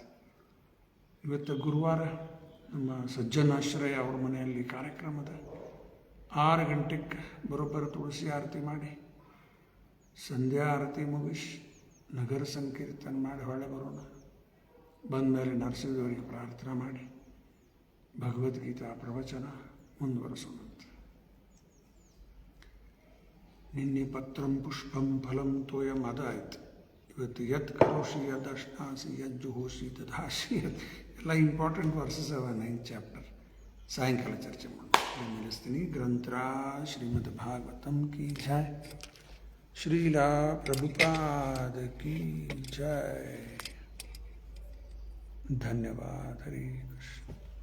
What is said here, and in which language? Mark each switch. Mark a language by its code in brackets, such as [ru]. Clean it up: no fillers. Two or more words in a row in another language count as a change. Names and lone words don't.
[kn] ಇವತ್ತು ಗುರುವಾರ ನಮ್ಮ ಸಜ್ಜನಾಶ್ರಯ ಅವ್ರ ಮನೆಯಲ್ಲಿ ಕಾರ್ಯಕ್ರಮದ 6 ಗಂಟೆಗೆ ಬರೋಬ್ಬರ ತುಳಸಿ ಆರತಿ ಮಾಡಿ, ಸಂಧ್ಯಾ ಆರತಿ ಮುಗಿಸಿ, ನಗರ ಸಂಕೀರ್ತನ ಮಾಡಿ ಹೊಳೆ ಬರೋಣ. ಬಂದಮೇಲೆ ನರಸಿಂಹದೇವರಿಗೆ ಪ್ರಾರ್ಥನೆ ಮಾಡಿ ಭಗವದ್ಗೀತಾ ಪ್ರವಚನ ಮುಂದುವರಿಸೋಣ. ನಿನ್ನೆ [sa] ಪತ್ರಂ ಪುಷ್ಪಂ ಫಲಂ ತೋಯಂ [kn] ಅದಾಯ್ತು. [sa] ಇವತ್ತು ಯತ್ ಕರೋಷಿ ಯದ್ ಅಶ್ನಾಸಿ ಯದ್ ಜುಹೋಷಿ ತದಾಶಿ, ಎಲ್ಲ [en] important verses [sa] ಅವ [en] 9th chapter. [kn] ಸಾಯಂಕಾಲ ಚರ್ಚೆ ಮಾಡೋಣ. ನಿಲ್ಲಿಸ್ತೀನಿ. ಗ್ರಂಥರಾಜ್ ಶ್ರೀಮದ್ ಭಾಗವತಂ ಕಿ ಜಯ, ಶ್ರೀಲಾ ಪ್ರಭುಪಾದ ಕಿ ಜಯ. ಧನ್ಯವಾದ. ಹರಿ ಕೃಷ್ಣ.